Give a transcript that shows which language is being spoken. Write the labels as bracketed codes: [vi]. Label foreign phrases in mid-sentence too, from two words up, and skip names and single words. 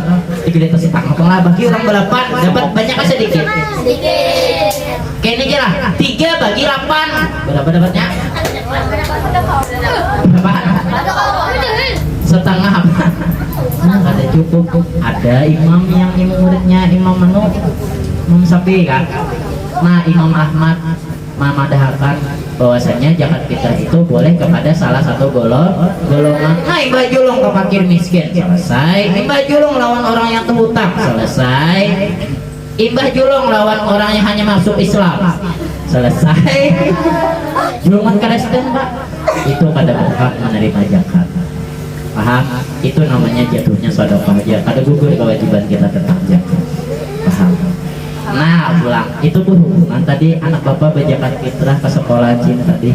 [id] 3,5 liter lah, bagi orang berapa dapat banyak atau sedikit? Kayaknya kira 3 bagi 8 berapa dapatnya? Berapa? Setengah apa? Nah, ada cukup. Ada imam yang muridnya imam Imam Syafi'i kan. Nah, Imam Ahmad memadahkan bahwasanya zakat fitrah itu boleh kepada salah satu golongan. [bjn] Nah, imbah julung ke fakir miskin selesai. Imbah julung lawan orang yang terhutang selesai. Imbah julung lawan orang yang hanya masuk Islam selesai. [id] Julungan Kristen Pak itu pada berhak menerima zakat. Paham? Itu namanya jatuhnya sedekah aja. Ada gugur kewajiban kita tentang zakat. Paham? Nah, pulang. Itu berhubungan tadi anak bapak berzakat fitrah ke sekolah Cina tadi.